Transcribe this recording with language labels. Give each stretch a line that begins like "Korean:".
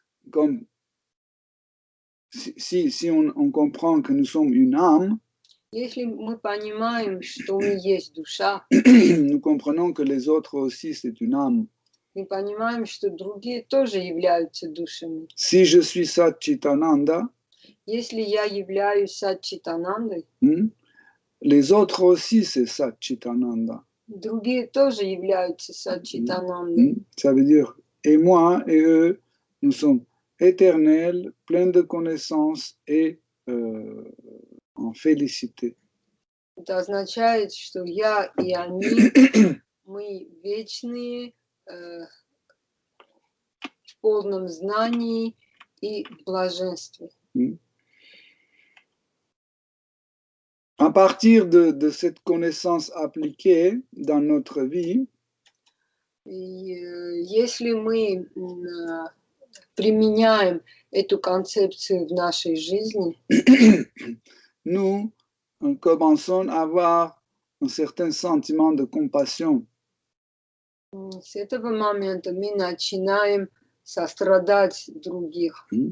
French: Comme si on comprend que nous sommes une âme,
Russian: Если мы понимаем, что мы есть душа,
French: nous comprenons que les autres aussi, c'est une âme.
Russian: мы понимаем, что другие тоже являются душами.
French: Si je suis Satchitananda,
Russian: Если я являюсь Сатчитанандой,
French: les autres aussi, c'est Satchitananda.
Russian: другие тоже являются Сатчитанандой.
French: Ça veut dire, et moi et eux, nous sommes éternels, pleins de connaissances et en félicité.
Russian: Это означает, что я и они, мы вечные, в полном знании и блаженстве.
French: À partir de cette connaissance appliquée dans notre vie,
Russian: если мы применяем эту концепцию в нашей жизни,
French: nous commençons à avoir un certain sentiment de compassion.
Russian: с этого момента мы начинаем сострадать других.